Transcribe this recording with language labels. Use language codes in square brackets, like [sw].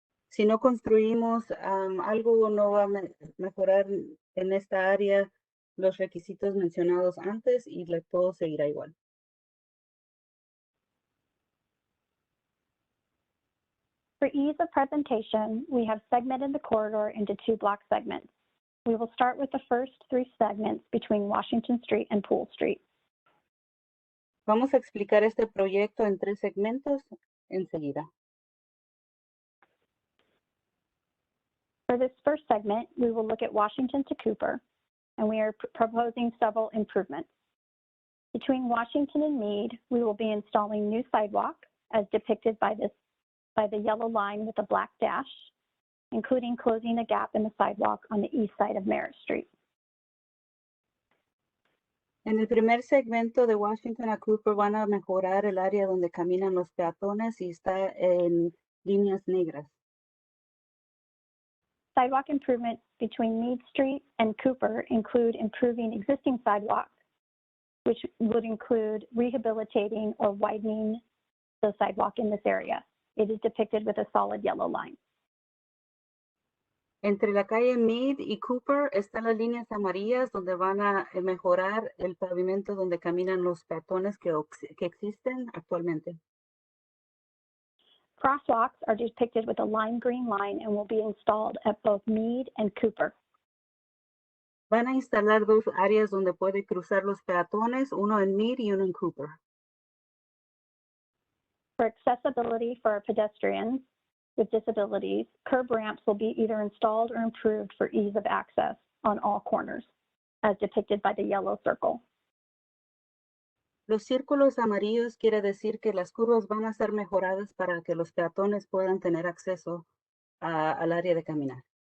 [es] Si no construimos algo, no va a mejorar en esta área los requisitos mencionados antes y todo seguirá igual. [en] For ease of presentation, we have segmented the corridor into 2 block segments. We will start with the first 3 segments between Washington Street and Poole Street. [es] Vamos a explicar este proyecto en 3 segmentos enseguida. [en] For this first segment, we will look at Washington to Cooper, and we are proposing several improvements. Between Washington and Meade, we will be installing new sidewalk as depicted by the yellow line with a black dash, including closing a gap in the sidewalk on the east side of Merritt Street. [es] En el primer segmento de Washington a Cooper van a mejorar el área donde caminan los peatones y está en líneas negras. [en] Sidewalk improvements between Meade Street and Cooper include improving existing sidewalks, which would include rehabilitating or widening the sidewalk in this area. It is depicted with a solid yellow line. [es] Entre la calle Meade y Cooper están las líneas amarillas donde van a mejorar el pavimento donde caminan los peatones que existen actualmente. [en] Crosswalks are depicted with a lime green line and will be installed at both Meade and Cooper. [es] Van a instalar 2 áreas donde puede cruzar los peatones, uno en Meade y uno en Cooper. [en] For accessibility for our pedestrians with disabilities, curb ramps will be either installed or improved for ease of access on all corners, as depicted by the yellow circle. [es] Los círculos amarillos quiere decir que las curvas van a ser mejoradas para que los peatones puedan tener acceso al área de caminar.